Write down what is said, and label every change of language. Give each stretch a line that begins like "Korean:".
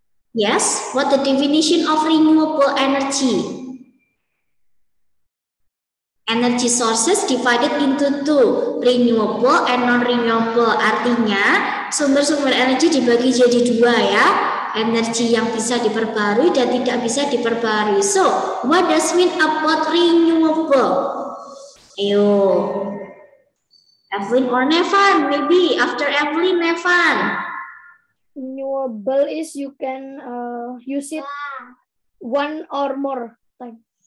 English: Yes, what the definition of renewable energy? Energy sources divided into two, renewable and non-renewable.
Indonesian: Artinya sumber-sumber energi dibagi jadi dua ya. Energi yang bisa diperbarui dan tidak bisa diperbarui.
English: So, what does mean about renewable? Ayo, Evelyn or Nevan? Maybe after Evelyn, Nevan. Renewable is you can use it one or more time.